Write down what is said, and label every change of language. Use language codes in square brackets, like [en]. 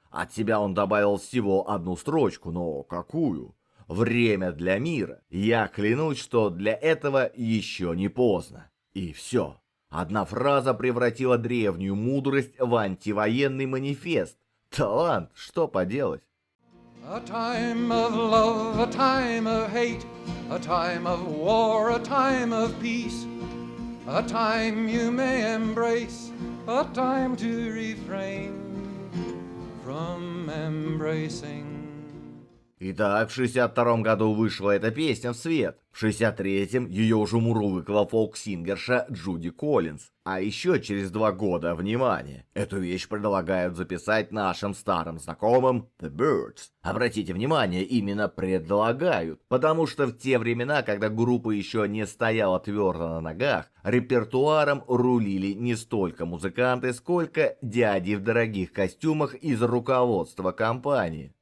[ru] От себя он добавил всего одну строчку, но какую? Время для мира. Я клянусь, что для этого еще не поздно. И все. Одна фраза превратила древнюю мудрость в антивоенный манифест. Талант, что поделать? [en] A time of love, a time of hate, a time of war, a time of peace, a time you may embrace, a time to refrain from embracing. [ru] Итак, в 62-м году вышла эта песня в свет. В 63-м ее уже мурлыкала фолк-сингерша Джуди Коллинз. А еще через 2 года, внимание, эту вещь предлагают записать нашим старым знакомым The Byrds. Обратите внимание, именно предлагают, потому что в те времена, когда группа еще не стояла твердо на ногах, репертуаром рулили не столько музыканты, сколько дяди в дорогих костюмах из руководства компании.